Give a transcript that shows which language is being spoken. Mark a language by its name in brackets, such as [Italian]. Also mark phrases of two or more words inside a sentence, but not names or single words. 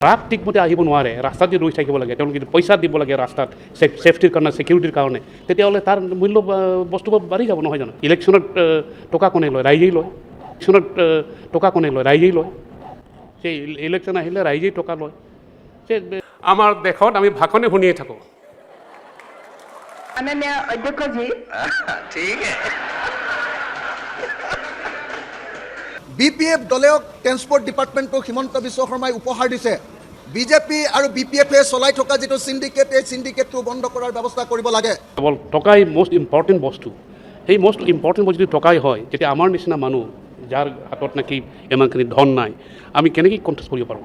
[Assamese] ট্ৰাক ঠিকমতে আহিব নোৱাৰে, ৰাস্তাত যদি ৰৈ থাকিব লাগে, তেওঁলোকে যদি পইচা দিব লাগে ৰাস্তাত ছেফটিৰ কাৰণে, ছিকিউৰিটিৰ কাৰণে, তেতিয়াহ'লে তাৰ মূল্য বস্তুবোৰ বাঢ়ি যাব, নহয় জানো? ইলেকশ্যনত টকা কোনে লয়? ৰাইজেই লয়। ইলেকশ্যনত টকা কোনে লয়? ৰাইজেই লয়। সেই ইলেকশ্যন আহিলে ৰাইজেই টকা লয়। আমাৰ দেশত আমি ভাষণে শুনিয়ে থাকোঁ। [Hindi] माननीय अध्यक्ष जी, ठीक है। [Assamese] BPF দলেও [English] transport department [Assamese] হিমন্ত বিশ্ব শৰ্মাই উপহাৰ দিছে। বিজেপি আৰু BPF-এ চলাই থকা যিটো চিণ্ডিকেট, এই চিণ্ডিকেটটো বন্ধ কৰাৰ ব্যৱস্থা কৰিব লাগে। কেৱল টকাই [English] most important [Assamese] বস্তু। সেই [English] most important [Assamese] বস্তু যদি টকাই হয়, তেতিয়া আমাৰ নিচিনা মানুহ যাৰ হাতত নেকি ইমানখিনি ধন নাই, আমি কেনেকৈ কণ্টেষ্ট কৰিব পাৰোঁ?